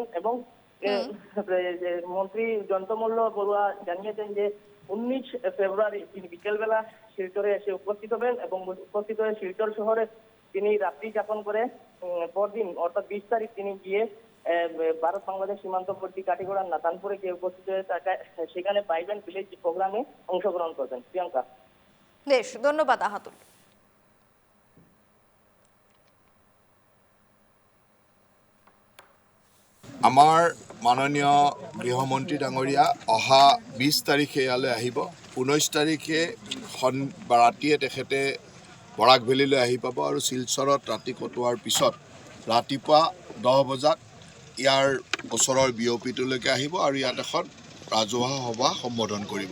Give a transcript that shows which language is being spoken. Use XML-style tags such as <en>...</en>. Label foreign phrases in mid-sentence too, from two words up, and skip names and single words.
<bn>এবং মন্ত্রী জয়ন্ত মল্ল বড়ুয়া জানিয়েছেন যে 19 ফেব্রুয়ারি তিনি বিকেলবেলা শিলচরে এসে উপস্থিত হবেন, এবং উপস্থিত হয়ে শিলচর শহরে তিনি রাত্রি যাপন করে পরদিন অর্থাৎ 20 তারিখ তিনি গিয়ে ভারত বাংলাদেশ সীমান্তবর্তী কাটিগড়ার নাতানপুরে গিয়ে উপস্থিত হয়ে সেখানে ভাইব্রেন্ট ভিলেজ প্রোগ্রামে অংশগ্রহণ করবেন। প্রিয়াঙ্কা, বেশ, ধন্যবাদ আহাতুল।</bn> <as>আমাৰ মাননীয় গৃহমন্ত্ৰী ডাঙৰীয়া অহা 20 তাৰিখে ইয়ালৈ আহিব। 19 তাৰিখে ৰাতিয়ে তেখেতে বৰাক ভেলীলৈ আহি পাব, আৰু শিলচৰত ৰাতি কটোৱাৰ পিছত ৰাতিপুৱা 10 বজাত ইয়াৰ ওচৰৰ বিঅপিটোলৈকে আহিব, আৰু ইয়াত এখন ৰাজহুৱা সভা সম্বোধন কৰিব।</as>